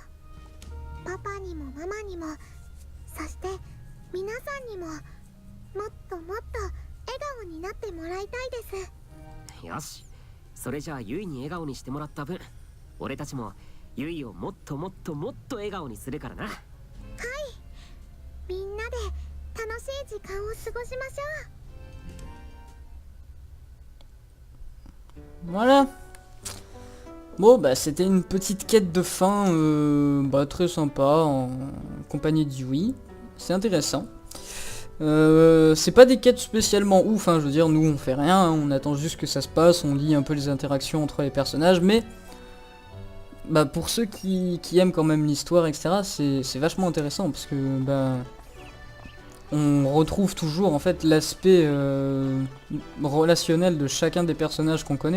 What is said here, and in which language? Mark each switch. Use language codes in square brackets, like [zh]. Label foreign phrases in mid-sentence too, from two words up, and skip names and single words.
[ja] パパにもママにも、そして皆さんにももっともっと笑顔になってもらいたいです。よし、それじゃあユイに笑顔にしてもらった分、俺たちもユイをもっともっともっと笑顔にするからな。はい、みんなで楽しい時間を過ごしましょう。 [fr] Voilà. Bon bah c'était une petite quête de fin bah, très sympa en compagnie de Yui. C'est intéressant. C'est pas des quêtes spécialement ouf, hein, je veux dire, nous on fait rien, hein, on attend juste que ça se passe, on lit un peu les interactions entre les personnages, mais bah, pour ceux qui aiment quand même l'histoire, etc., c'est vachement intéressant parce que bah, on retrouve toujours en fait l'aspect relationnel de chacun des personnages qu'on connaît.